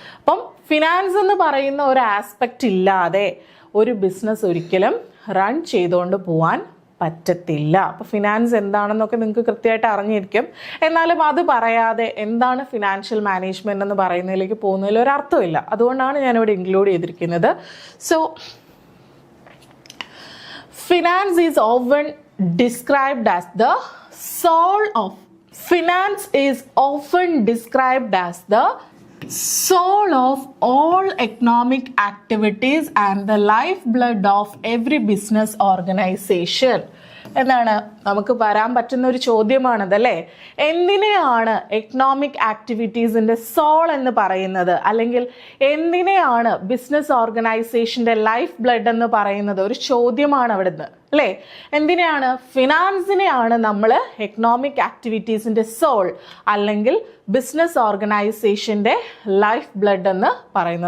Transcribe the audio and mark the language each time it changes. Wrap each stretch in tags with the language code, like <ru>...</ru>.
<ml>അപ്പം ഫിനാൻസ് എന്ന് പറയുന്ന ഒരു ആസ്പെക്റ്റ് ഇല്ലാതെ ഒരു ബിസിനസ് ഒരിക്കലും റൺ ചെയ്തുകൊണ്ട് പോകാൻ പറ്റത്തില്ല. അപ്പോൾ ഫിനാൻസ് എന്താണെന്നൊക്കെ നിങ്ങൾക്ക് കൃത്യമായിട്ട് അറിഞ്ഞിരിക്കും. എന്നാലും അത് പറയാതെ എന്താണ് ഫിനാൻഷ്യൽ മാനേജ്മെൻറ്റ് എന്ന് പറയുന്നതിലേക്ക് പോകുന്നതിൽ ഒരർത്ഥമില്ല. അതുകൊണ്ടാണ് ഞാനിവിടെ ഇൻക്ലൂഡ് ചെയ്തിരിക്കുന്നത്.</ml> <en>So finance is oven described as the soul of Finance is often described as the soul of all economic activities and the lifeblood of every business organization.</en> <ml>എന്താണ് നമുക്ക് വരാൻ പറ്റുന്ന ഒരു ചോദ്യമാണത് അല്ലേ. എന്തിനെയാണ് എക്കണോമിക് ആക്ടിവിറ്റീസിൻ്റെ സോൾ എന്ന് പറയുന്നത്, അല്ലെങ്കിൽ എന്തിനെയാണ് ബിസിനസ് ഓർഗനൈസേഷൻ്റെ ലൈഫ് ബ്ലഡ് എന്ന് പറയുന്നത്? ഒരു ചോദ്യമാണ് അവിടുന്ന് അല്ലേ. എന്തിനെയാണ്? ഫിനാൻസിനെയാണ് നമ്മൾ എക്കണോമിക് ആക്ടിവിറ്റീസിൻ്റെ സോൾ അല്ലെങ്കിൽ ബിസിനസ് ഓർഗനൈസേഷൻ്റെ ലൈഫ് ബ്ലഡ് എന്ന് പറയുന്നത്.</ml>